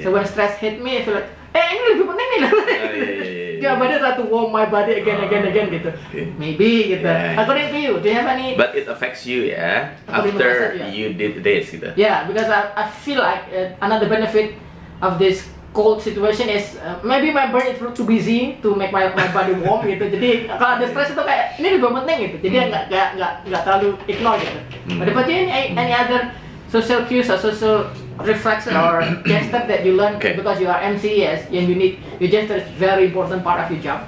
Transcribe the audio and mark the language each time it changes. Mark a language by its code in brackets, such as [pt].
[en] So when stress hit me, I feel like, [id] ini lebih penting nih. [en] Yeah, but I try to warm my body again gitu. Maybe gitu. According to you, do you have any? But it affects you, after you did this gitu. Yeah, because I feel like another benefit of this cold situation is maybe my brain is too busy to make my body warm gitu. [id] Jadi kalau ada stress itu kayak ini lebih penting gitu. Jadi nggak terlalu ignore gitu. [en] But any other social cues or social reflection or gesture that you learn because you are MC and your gesture is very important part of your job.